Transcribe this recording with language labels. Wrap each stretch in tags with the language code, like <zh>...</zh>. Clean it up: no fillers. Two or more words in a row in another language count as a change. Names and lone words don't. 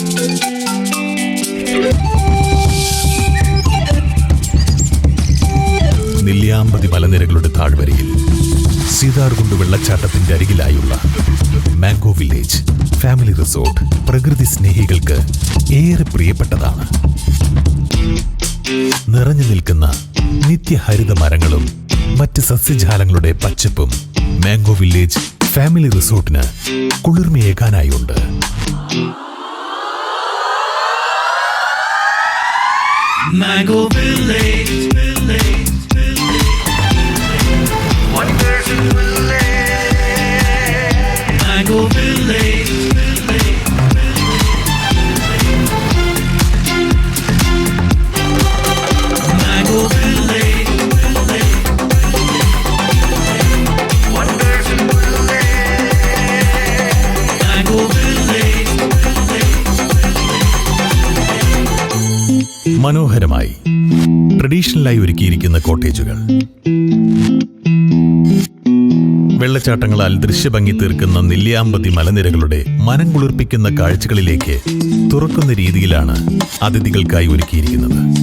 <ml>നെല്ലിയാമ്പതി മലനിരകളുടെ താഴ്വരയിൽ സീതാർകുണ്ട് വെള്ളച്ചാട്ടത്തിന്റെ അരികിലായുള്ള മാംഗോ വില്ലേജ് ഫാമിലി റിസോർട്ട് പ്രകൃതി സ്നേഹികൾക്ക് ഏറെ പ്രിയപ്പെട്ടതാണ്. നിറഞ്ഞു നിൽക്കുന്ന നിത്യഹരിത മരങ്ങളും മറ്റ് സസ്യജാലങ്ങളുടെ പച്ചപ്പും മാംഗോ വില്ലേജ് ഫാമിലി റിസോർട്ടിന് കുളിർമയേകാനായുണ്ട്.</ml> <en>Mango Village, wonderful village. Mango Village, Mango Village, wonderful village. Mango Village.</en> <ml>മനോഹരമായി ട്രഡീഷണലായി ഒരുക്കിയിരിക്കുന്ന കോട്ടേജുകൾ, വെള്ളച്ചാട്ടങ്ങളാൽ ദൃശ്യഭംഗി തീർക്കുന്ന നെല്ലിയാമ്പതി മലനിരകളുടെ മനം കുളിർപ്പിക്കുന്ന കാഴ്ചകളിലേക്ക് തുറക്കുന്ന രീതിയിലാണ് അതിഥികൾക്കായി ഒരുക്കിയിരിക്കുന്നത്.</ml>